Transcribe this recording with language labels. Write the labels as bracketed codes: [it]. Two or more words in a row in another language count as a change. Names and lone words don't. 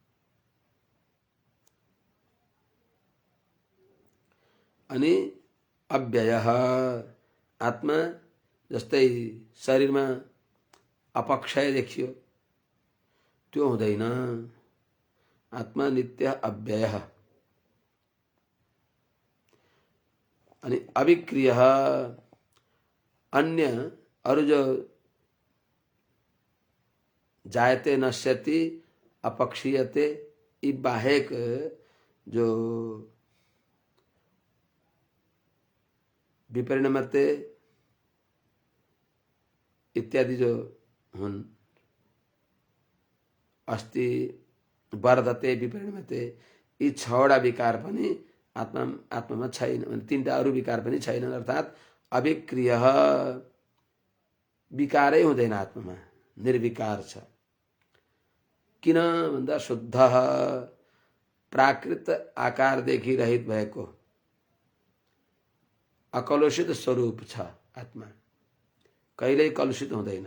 [ne] अनि अव्ययः, आत्मा जस्तै शरीरमा अपक्षय देखियो, त्यो हुँदैन। आत्मा [sa] नित्य अव्ययः। [ne] अनि अविक्रियः, अन्य अरु जो [sa] जायते नश्यति अपक्षीयते, [ne] यी बाहेक जो विपरिणमते इत्यादि जो हुन्, [sa] अस्ति वर्धते विपरिणमते, [ne] यी छवटा विकार पनि आत्मामा छैन। तीनटा अरू विकार पनि छैनन्, अर्थात् अविक्रियः, विकारै हुँदैन आत्मामा, निर्विकार छ। किन भन्दा शुद्ध प्राकृत आकारदेखि रहित भएको अकलुषित स्वरूप छ आत्मा, कहिल्यै कलुषित हुँदैन।